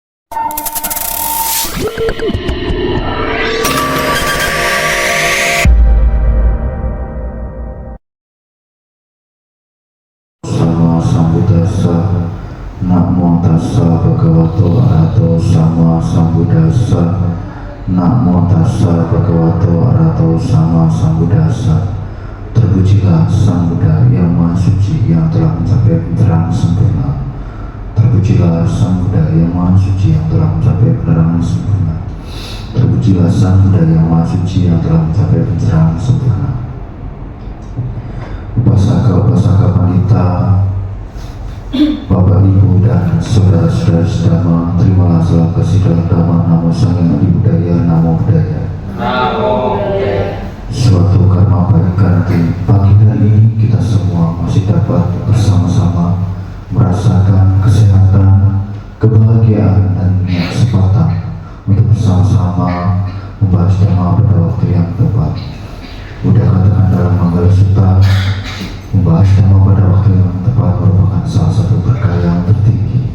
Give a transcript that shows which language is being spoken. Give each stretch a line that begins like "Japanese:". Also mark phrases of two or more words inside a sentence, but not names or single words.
Pali: Sama Sambuddhassa. Namo tassa bhagavato arahato sama Sambuddhassa. Namo tassa bhagavato arahato sama Sambuddhassa.
Indonesian: Terpujilah Sang Buddha yang Maha Suci yang telah mencapai penerangan sempurna. Terpujilah Sang Buddha yang Maha Suci yang telah mencapai penerangan sempurna. Terpujilah Sang Buddha yang Maha Suci yang telah mencapai pencerahan sempurna. Upasaka-upasaka wanita, Bapak Ibu dan saudara-saudara sedama, terimalah salam kasih dalam nama
Pali: Namo Sang Hyang Adi Budaya, Namo Buddhaya. Namo Buddhaya.
Indonesian: Suatu karma baik karena pagi hari ini kita semua masih dapat bersama-sama merasakan kesehatan, kebahagiaan dan kesempatan untuk bersama-sama membahas dhamma pada waktu yang tepat. Udah katakan dalam Manggala Sutta, membahas dhamma pada waktu yang tepat merupakan salah satu berkah yang tertinggi.